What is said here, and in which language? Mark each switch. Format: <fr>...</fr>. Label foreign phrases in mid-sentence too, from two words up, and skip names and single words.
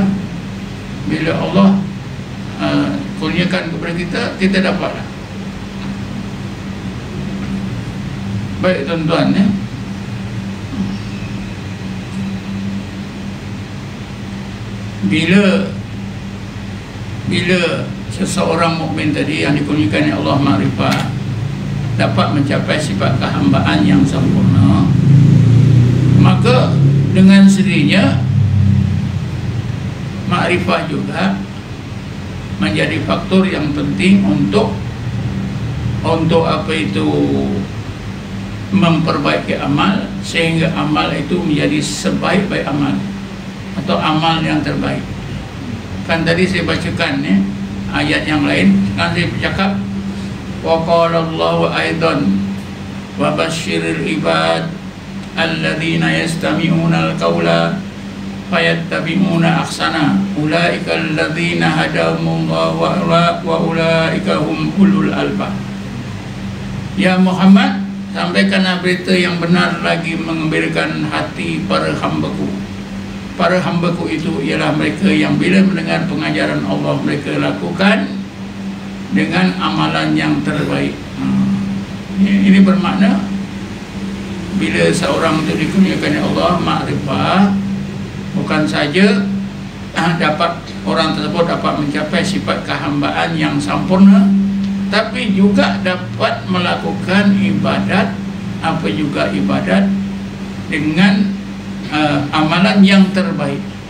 <ms>Bila Allah kurniakan kepada kita, kita dapatlah. Baik tuan-tuan ya. Bila seseorang mukmin tadi yang dikurniakan oleh Allah ma'rifah dapat mencapai sifat kehambaan yang sempurna, maka dengan sendirinya ma'rifah juga menjadi faktor yang penting untuk apa itu memperbaiki amal, sehingga amal itu menjadi sebaik-baik amal atau amal yang terbaik. Kan tadi saya bacakan ya, ayat yang lain. Kan saya bercakap,</ms> <ar>وقال الله أيضا وبشر العباد الذين يستمعون القول فيتبعون أحسن أولئك الذين هداهم الله وأولئك هم أولو الألباب.</ar> <ms>Ya Muhammad, sampaikanlah berita yang benar lagi mengembirakan hati para hamba-Ku. Para hamba-Ku itu ialah mereka yang bila mendengar pengajaran Allah, mereka lakukan dengan amalan yang terbaik. Ini bermakna bila seorang itu dikurniakan Allah ma'rifah, bukan saja dapat orang tersebut dapat mencapai sifat kehambaan yang sempurna, tapi juga dapat melakukan ibadat, apa juga ibadat, dengan amalan yang terbaik.</ms>